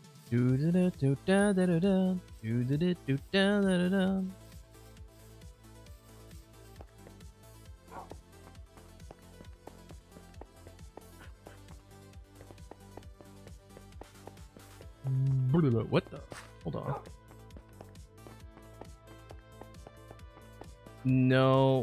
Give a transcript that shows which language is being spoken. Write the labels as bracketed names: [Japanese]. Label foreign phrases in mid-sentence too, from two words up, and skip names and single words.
[English] Do da da do da da da da. Do da da do da da da da. What the? Hold on. No.